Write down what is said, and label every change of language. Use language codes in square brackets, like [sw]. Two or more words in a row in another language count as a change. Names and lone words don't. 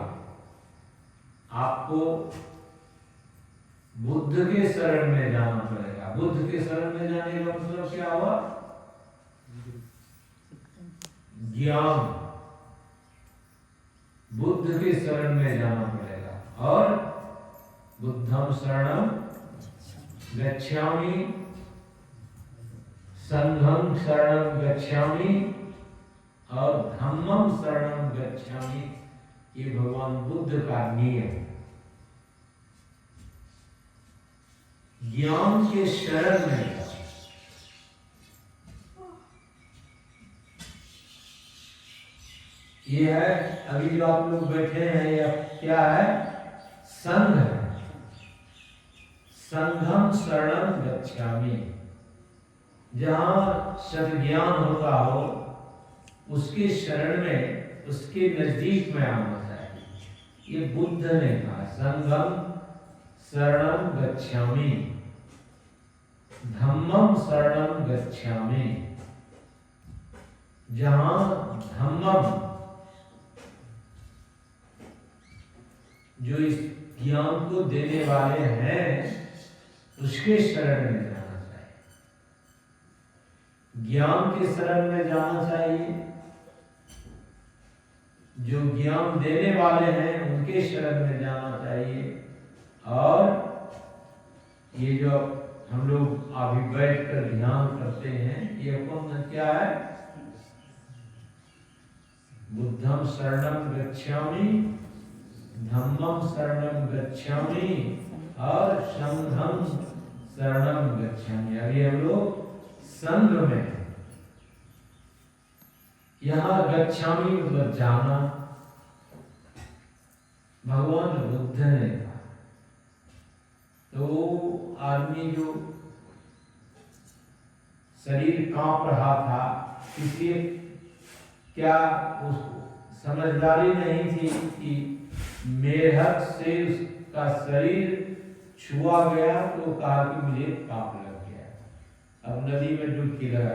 [hi] आपको बुद्ध के शरण में जाना पड़ेगा। बुद्ध के शरण में जाने का मतलब क्या हुआ? ज्ञान। बुद्ध के शरण में जाना पड़ेगा। [pi] और बुद्धम शरणम गच्छामि, संघम शरणम गच्छामि और धम्मम शरणम गच्छामि। [hi] ये भगवान बुद्ध का नियम। ज्ञान के शरण में ये है। अभी जो आप लोग बैठे हैं यह क्या है? संघ है। [pi] संघम शरणम गच्छामि। [hi] जहां सद्ज्ञान होता हो उसके शरण में, उसके नजदीक में आना चाहिए। ये बुद्ध ने कहा, [pi] संघम शरणम गच्छामि। धम्मम शरणम गच्छामि। [hi] जहां धम्मम जो इस ज्ञान को देने वाले हैं उसके शरण में जाना चाहिए, ज्ञान के शरण में जाना चाहिए। जो ज्ञान देने वाले हैं उनके शरण में जाना चाहिए। और ये जो हम लोग अभी बैठकर ध्यान करते हैं, ये कौन क्या है? [pi] बुद्धम शरणम गच्छामि, धम्मम शरणम गच्छामि और संघम शरणम गच्छामि। [hi] अभी हम लोग संघ में हैं। यहाँ गच्छामि मतलब जाना। भगवान बुद्ध ने कहा तो आदमी जो शरीर कांप रहा था, इसलिए क्या उसको समझदारी नहीं थी कि मेढक से उसका शरीर छुआ गया तो कहा कि मुझे पाप लग गया, अब नदी में डुबकी लगा।